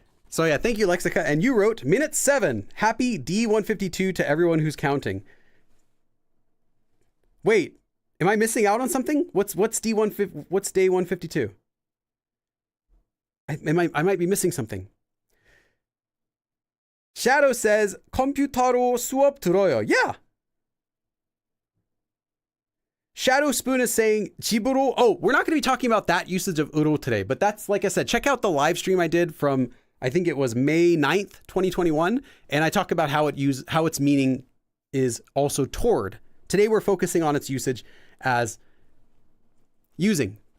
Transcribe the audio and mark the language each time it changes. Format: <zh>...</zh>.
<en>So yeah, thank you, Lexica. And you wrote minute 7, happy D152 to everyone who's counting. Wait, am I missing out on something? What's day 152? I might be missing something. Shadow says</en> <ko>컴퓨터로 수업 들어요.</ko> <en>Yeah. Shadow Spoon is saying 집으로. Oh, we're not going to be talking about that usage of 으로 today, but that's, like I said, check out the live stream I did from, I think it was May 9th, 2021, and I talk about how its meaning is also toward. Today we're focusing on its usage as using.</en>